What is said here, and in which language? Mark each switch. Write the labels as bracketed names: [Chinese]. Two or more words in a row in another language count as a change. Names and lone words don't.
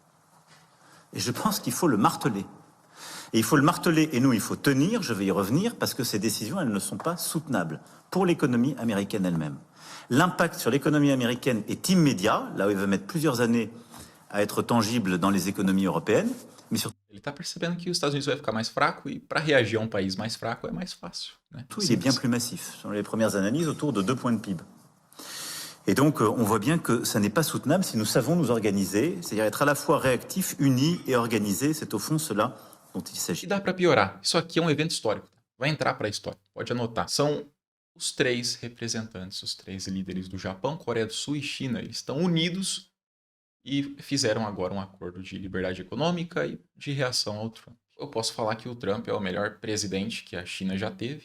[French] Et je pense qu'il faut le marteler. Et il faut le marteler, et nous, il faut tenir, je vais y revenir, parce que ces décisions, elles ne sont pas soutenables pour l'économie américaine elle-même. L'impact sur l'économie américaine est immédiat, là où il va mettre plusieurs années à être tangible dans les économies européennes, mais surtout, [Portuguese] Ele está percebendo que os Estados Unidos vai ficar mais fraco e para reagir a um país mais fraco é mais fácil, né? [French] il est bien plus massif. Selon les premières analyses, autour de 2 points de PIB. Et donc, on voit bien que ça n'est pas soutenable si nous savons nous organiser, c'est-à-dire être à la fois réactifs, unis et organisés. C'est au fond cela dont il [Portuguese] E [French] s'agit. [Portuguese] dá para piorar. Isso aqui é um evento histórico. Vai entrar para a história. Pode anotar. São os 3 representantes, os 3 líderes do Japão, Coreia do Sul e China. Eles estão unidos e fizeram agora um acordo de liberdade econômica e de reação ao Trump. Eu posso falar que o Trump é o melhor presidente que a China já teve.